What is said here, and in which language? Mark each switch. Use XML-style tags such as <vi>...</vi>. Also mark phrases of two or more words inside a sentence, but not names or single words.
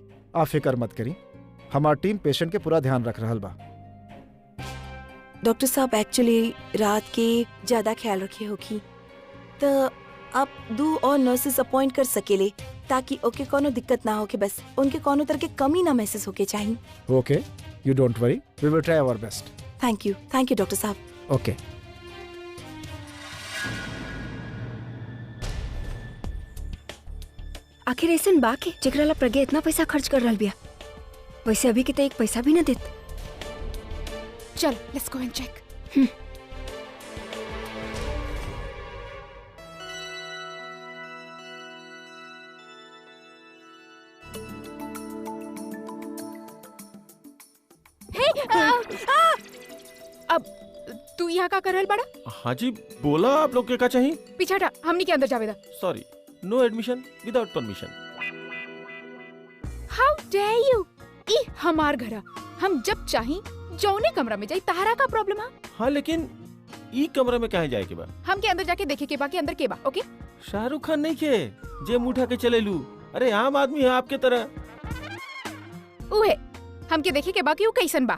<bho>आप फिक्र मत करी, हमार टीम पेशेंट के पूरा ध्यान रख रहल बा। डॉक्टर साहब एक्चुअली रात के ज्यादा ख्याल रखे होगी, तो आप 2 और नर्सेस अपॉइंट कर सकेले ताकि ओके कोनो दिक्कत ना हो के, बस उनके कोनो तरह के कमी ना महसूस होके चाहिए।</bho> <en>Okay, you don't worry, we will try our best. Thank you doctor साहब। ओके।</en> <bho>आखिर ऐसन बा के जेकरा ला प्रज्ञा इतना पैसा खर्च कर रहल बिया? वैसे अभी के तो एक पैसा भी ना देत। चल</bho> <en>let's go and check.</en> <bho>अब तू यहाँ का कर रहल बड़ा? हाँ जी बोला, आप लोग के का चाहिए? पीछे हटा, हमनी के अंदर जावेदा।</bho> <en>Sorry, no admission without permission. How dare you!</en> <bho>ई हमार घरा, हम जब चाही जौने कमरा में जाई। तहारा का प्रॉब्लम है? हाँ लेकिन ई कमरा में काहे जाए के बा? हम के अंदर जाके देखे के बा कि अंदर के बा। ओके, शाहरुख खान नहीं के जे मुंह उठा के चले लू। अरे आम आदमी है आपके तरह। उहे हमके देखे के बा कि ऊ कैसन बा।</bho>